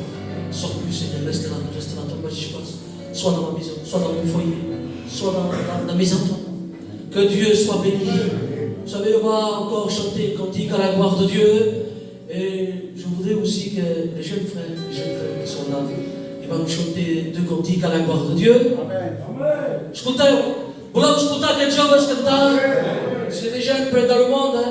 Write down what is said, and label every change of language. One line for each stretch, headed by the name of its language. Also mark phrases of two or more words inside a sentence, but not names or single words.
French: Sors plus, Seigneur, reste là, tombe pas, je passe. Soit dans ma maison, soit dans mon foyer, soit dans mes enfants. Que Dieu soit béni. Vous savez, on va encore chanter cantique à la gloire de Dieu. Et je voudrais aussi que les jeunes frères qui sont là, ils vont nous chanter deux cantiques à la gloire de Dieu. Amen.
Catalan: Volem asculta que jovens cantar.
French: C'est des jeunes près dans le monde, hein.